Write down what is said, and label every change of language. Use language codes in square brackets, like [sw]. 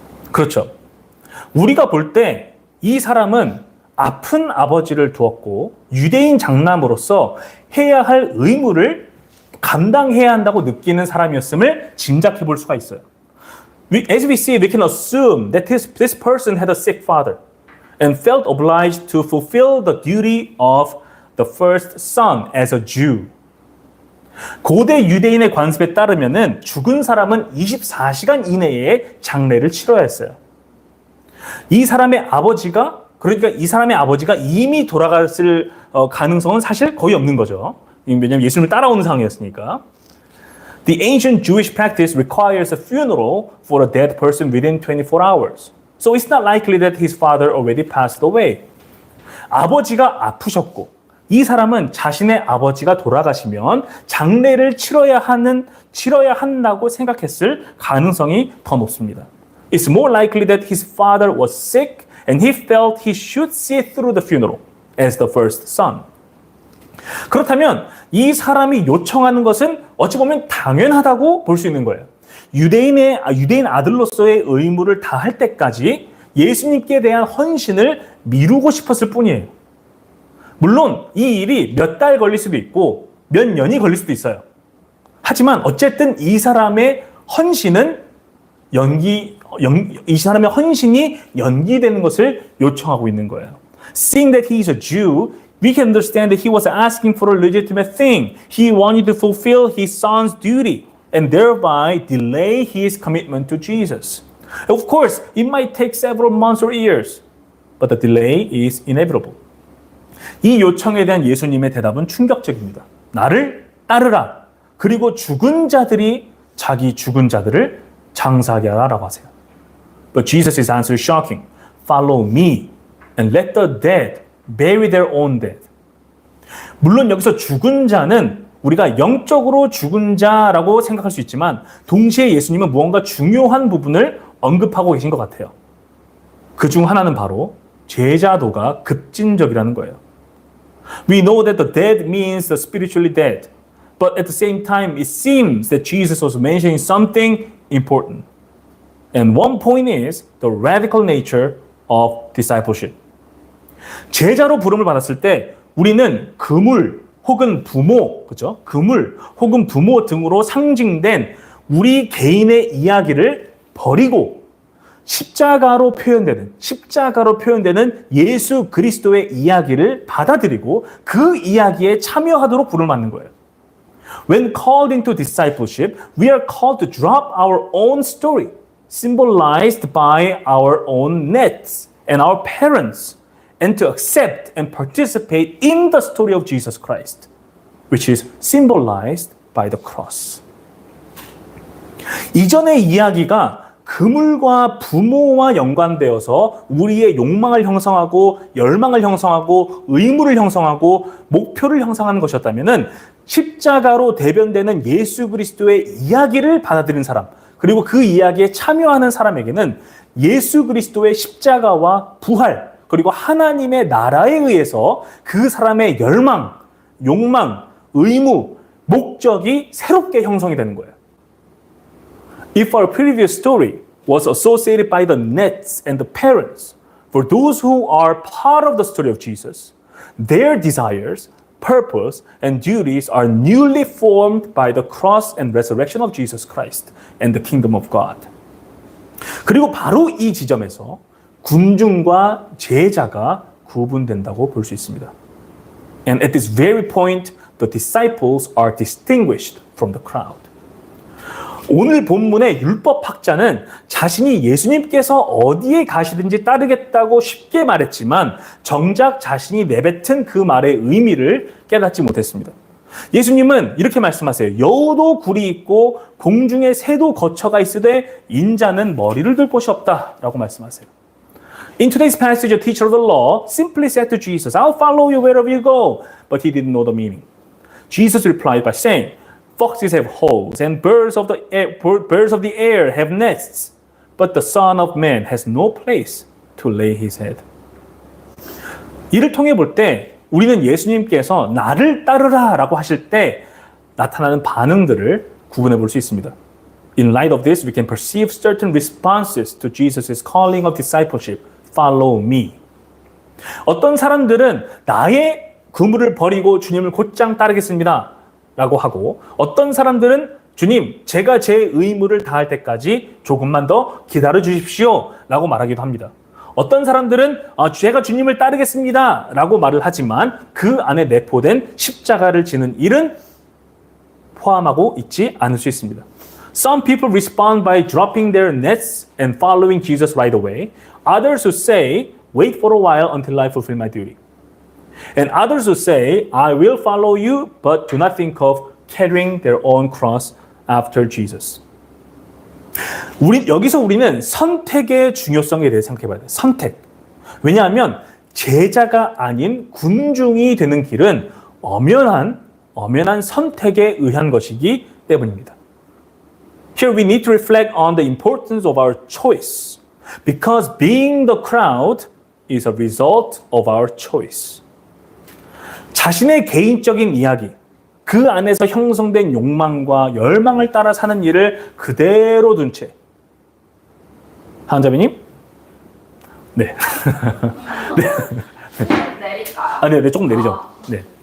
[ko] 그렇죠. 우리가 볼 때 이 사람은 아픈 아버지를 두었고 유대인 장남으로서 해야 할 의무를 감당해야 한다고 느끼는 사람이었음을 짐작해 볼 수가 있어요. [en] As we see, we can assume that this person had a sick father and felt obliged to fulfill the duty of the first son as a Jew. [ko] 고대 유대인의 관습에 따르면은 죽은 사람은 24시간 이내에 장례를 치러야 했어요. 이 사람의 아버지가 이미 돌아갔을 가능성은 사실 거의 없는 거죠. 왜냐하면 예수님을 따라오는 상황이었으니까. [en] The ancient Jewish practice requires a funeral for a dead person within 24 hours. So it's not likely that his father already passed away. [ko] 아버지가 아프셨고 이 사람은 자신의 아버지가 돌아가시면 장례를 치러야 한다고 생각했을 가능성이 더 높습니다. [en] It's more likely that his father was sick and he felt he should see through the funeral as the first son. [ko] 그렇다면 이 사람이 요청하는 것은 어찌 보면 당연하다고 볼 수 있는 거예요. 유대인 아들로서의 의무를 다할 때까지 예수님께 대한 헌신을 미루고 싶었을 뿐이에요. 물론 이 일이 몇 달 걸릴 수도 있고 몇 년이 걸릴 수도 있어요. 하지만 어쨌든 이 사람의 헌신이 연기되는 것을 요청하고 있는 거예요. [en] Seeing that he is a Jew, we can understand that he was asking for a legitimate thing. He wanted to fulfill his son's duty and thereby delay his commitment to Jesus. Of course, it might take several months or years, but the delay is inevitable. [ko] 이 요청에 대한 예수님의 대답은 충격적입니다. 나를 따르라. 그리고 죽은 자들이 자기 죽은 자들을 장사하게 하라고 하세요. [en] But Jesus' answer is shocking. Follow me and let the dead bury their own dead. [ko] 물론 여기서 죽은 자는 우리가 영적으로 죽은 자라고 생각할 수 있지만 동시에 예수님은 무언가 중요한 부분을 언급하고 계신 것 같아요. 그 중 하나는 바로 제자도가 급진적이라는 거예요. [en] We know that the dead means the spiritually dead, but at the same time it seems that Jesus was mentioning something important. And one point is the radical nature of discipleship. [ko] 제자로 부름을 받았을 때 우리는 그물 혹은 부모, 그죠? 그물 혹은 부모 등으로 상징된 우리 개인의 이야기를 버리고 십자가로 표현되는 예수 그리스도의 이야기를 받아들이고 그 이야기에 참여하도록 부름을 받는 거예요. [en] When called into discipleship, we are called to drop our own story, symbolized by our own nets and our parents, and to accept and participate in the story of Jesus Christ, which is symbolized by the cross. [ko] 이전의 이야기가 그물과 부모와 연관되어서 우리의 욕망을 형성하고 열망을 형성하고 의무를 형성하고 목표를 형성하는 것이었다면은 십자가로 대변되는 예수 그리스도의 이야기를 받아들인 사람 그리고 그 이야기에 참여하는 사람에게는 예수 그리스도의 십자가와 부활 그리고 하나님의 나라에 의해서 그 사람의 열망, 욕망, 의무, 목적이 새롭게 형성이 되는 거예요. [en] If our previous story was associated by the nets and the parents, for those who are part of the story of Jesus, their desires, purpose, and duties are newly formed by the cross and resurrection of Jesus Christ and the kingdom of God. [ko] 그리고 바로 이 지점에서 군중과 제자가 구분된다고 볼 수 있습니다. [en] And at this very point, the disciples are distinguished from the crowd. [ko] 오늘 본문의 율법학자는 자신이 예수님께서 어디에 가시든지 따르겠다고 쉽게 말했지만 정작 자신이 내뱉은 그 말의 의미를 깨닫지 못했습니다. 예수님은 이렇게 말씀하세요. 여우도 굴이 있고 공중에 새도 거처가 있으되 인자는 머리를 들 곳이 없다라고 말씀하세요. [en] In today's passage, a teacher of the law simply said to Jesus, I'll follow you wherever you go. But he didn't know the meaning. Jesus replied by saying, Foxes have holes and birds of the air have nests, but the Son of Man has no place to lay his head. [ko] 이를 통해 볼 때 우리는 예수님께서 나를 따르라 라고 하실 때 나타나는 반응들을 구분해 볼 수 있습니다. [en] In light of this, we can perceive certain responses to Jesus' calling of discipleship. Follow me. [ko] 어떤 사람들은 나의 그물을 버리고 주님을 곧장 따르겠습니다 라고 하고, 어떤 사람들은 주님, 제가 제 의무를 다할 때까지 조금만 더 기다려 주십시오 라고 말하기도 합니다. 어떤 사람들은 제가 주님을 따르겠습니다 라고 말을 하지만 그 안에 내포된 십자가를 지는 일은 포함하고 있지 않을 수 있습니다. [en] Some people respond by dropping their nets and following Jesus right away. Others who say, wait for a while until I fulfill my duty. And others who say, I will follow you, but do not think of carrying their own cross after Jesus. [ko] 여기서 우리는 선택의 중요성에 대해 생각해 봐야 돼요. 선택. 왜냐하면 제자가 아닌 군중이 되는 길은 엄연한 선택에 의한 것이기 때문입니다. [en] Here we need to reflect on the importance of our choice. Because being the crowd is a result of our choice. [ko] 자신의 개인적인 이야기, 그 안에서 형성된 욕망과 열망을 따라 사는 일을 그대로 둔 채. 한자비님? 네. 내릴까요? 네, 조금 내리죠. 네.